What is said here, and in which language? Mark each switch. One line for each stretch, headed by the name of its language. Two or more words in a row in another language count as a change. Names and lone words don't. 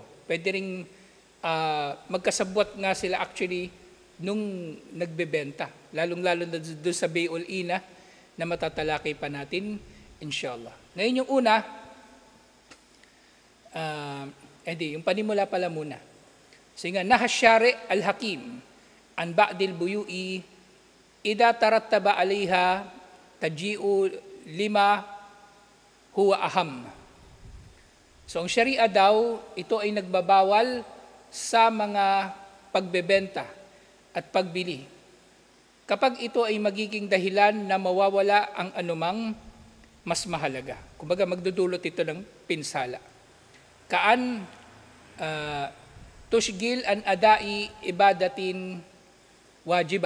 Filipino: Pwede ring magkasabwat nga sila actually nung nagbebenta. Lalong-lalo na doon sa
Arabic: بيع العينة
Filipino: na matatalakay pa natin,
Arabic: إن شاء الله.
Filipino: Ngayon yung una, yung panimula pala muna. So nga,
Arabic: نهى الشارع الحكيم عن بعض البيوع إذا ترتب عليها تضييع لما هو أهم.
Filipino: So ang syariah daw, ito ay nagbabawal sa mga pagbebenta at pagbili. Kapag ito ay magiging dahilan na mawawala ang anumang mas mahalaga. Kumbaga magdudulot ito ng pinsala.
Arabic: كأن تشغل عن أداء عبادة واجبة.